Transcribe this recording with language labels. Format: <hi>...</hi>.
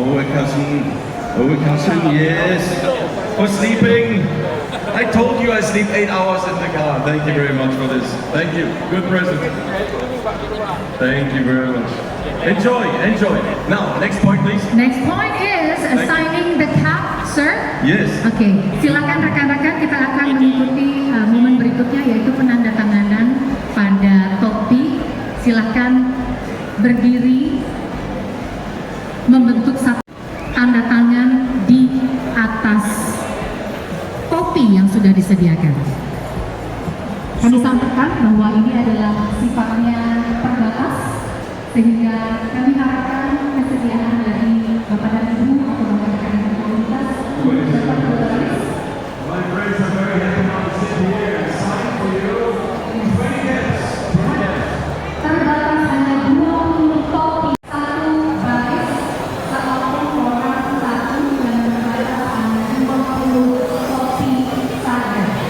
<en>cousin, yes. For sleeping. I told you I sleep 8 hours in the car. Thank you very much for this. Thank you. Good present. Thank you very much. Enjoy, enjoy. Now, next point, please. Next point is signing the cap, sir. Yes.</en> <id>Oke, silakan rekan-rekan, kita akan mengikuti momen berikutnya yaitu penandatanganan pada topi. Silakan berdiri membentuk satu tanda tangan di atas topi yang sudah disediakan. Kami sampaikan bahwa ini adalah sifatnya terbatas sehingga kami harapkan kesediaan dari Bapak dan Ibu atau rekan-rekan yang komunitas dapat berbaris.</id> <en>My friends, I'm very happy now to sit here and sign for you. 20 minutes.</en> <id>Terbatas hanya 20 topi, satu baris, seorang orang satu dan terbatas hanya 20 topi saja.</id>